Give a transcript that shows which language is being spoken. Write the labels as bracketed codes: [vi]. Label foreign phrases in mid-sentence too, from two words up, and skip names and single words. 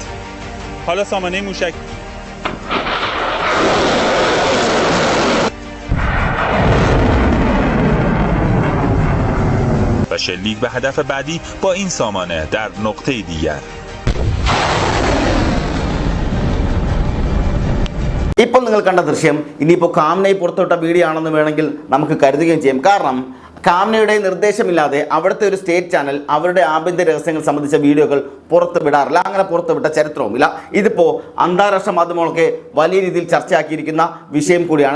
[fa] حالا سامانه موشک و شلیک به هدف بعدی با این سامانه در نقطه دیگر. [ml] ഇപ്പോൾ നിങ്ങൾ കണ്ട ദൃശ്യം ഇനിയിപ്പോൾ കാംനൈ പുറത്തുവിട്ട വീഡിയോ ആണെന്ന് വേണമെങ്കിൽ നമുക്ക് കരുതുകയും ചെയ്യാം. കാരണം കാംനയുടെ നിർദ്ദേശമില്ലാതെ അവിടുത്തെ ഒരു [en] state channel [ml] അവരുടെ ആഭ്യന്തര രഹസ്യങ്ങൾ സംബന്ധിച്ച വീഡിയോകൾ പുറത്ത് വിടാറില്ല. അങ്ങനെ പുറത്തുവിട്ട ചരിത്രവുമില്ല. ഇതിപ്പോൾ അന്താരാഷ്ട്ര മാധ്യമങ്ങളൊക്കെ വലിയ രീതിയിൽ ചർച്ചയാക്കിയിരിക്കുന്ന വിഷയം കൂടിയാണ്.